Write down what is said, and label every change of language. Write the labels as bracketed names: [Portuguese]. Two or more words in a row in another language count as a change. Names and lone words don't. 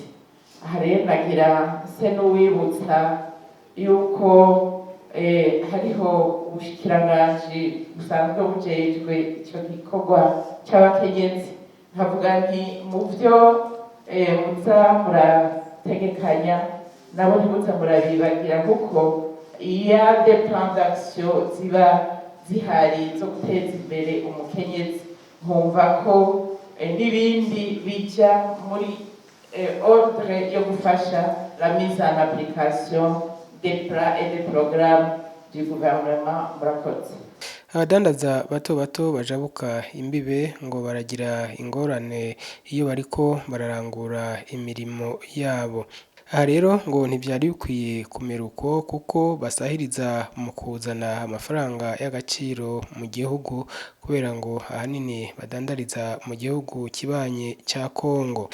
[Rundi] Aha rero nagira se n'uwibutsa yuko hariho ubushikiranganji busanzwe bujejwe icyo gikorwa cy'abakenyezi. Nkavuga nti mu byo muza murategekanya nabo ntimuza murabibagira kuko iya [French] de plan d'action [Rundi] ziba zihari zo guteza imbere umukenyezi, nkumva ko n'ibindi bija muri ordre yo gufasha [French] la mise en application des plans et des programmes du gouvernement. [Rundi] Murakoze. Abadandaza bato bato bajabuka imbibe ngo baragira ingorane iyo bariko bararangura imirimo yabo. Aha rero ngo ntibyari bikwiye kumera uko kuko basahiriza mu kuzana amafaranga y'agaciro mu gihugu kubera ngo ahanini badandariza mu gihugu kibanye cya Kongo.